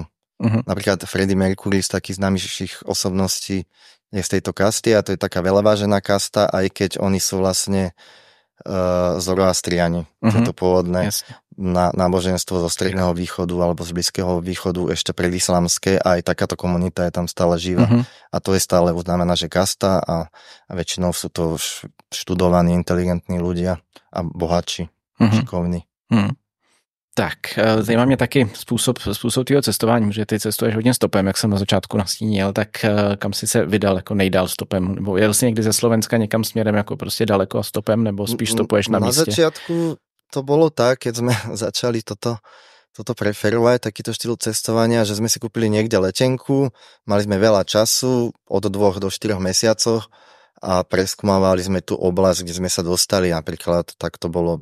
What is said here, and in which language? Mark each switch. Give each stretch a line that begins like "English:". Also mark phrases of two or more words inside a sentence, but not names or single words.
Slovak: Napríklad Freddie Mercury z takých známejších osobností je z tejto kasty a to je taká veľavážená kasta, aj keď oni sú vlastne Zoroastriani. To pôvodné náboženstvo zo Stredného východu alebo z Blízkeho východu ešte predislamské a aj takáto komunita je tam stále živá. A to je stále uznávaná, že kasta a väčšinou sú to študovaní, inteligentní ľudia a bohatší, šikovní.
Czech: Tak, zajímá mě taky způsob tvýho cestování, že ty cestuješ hodně stopem, jak jsem na začátku nastínil, tak kam jsi se vydal jako nejdál stopem? Nebo jel jsi někdy ze Slovenska někam směrem jako prostě daleko a stopem, nebo spíš stopuješ na místě?
Slovak: Na začiatku to bolo tak, keď sme začali toto preferovať, takýto štýl cestovania, že sme si kúpili niekde letenku, mali sme veľa času, od 2 do 4 mesiacov a preskúmavali sme tú oblasť, kde sme sa dostali, napríklad tak to bolo.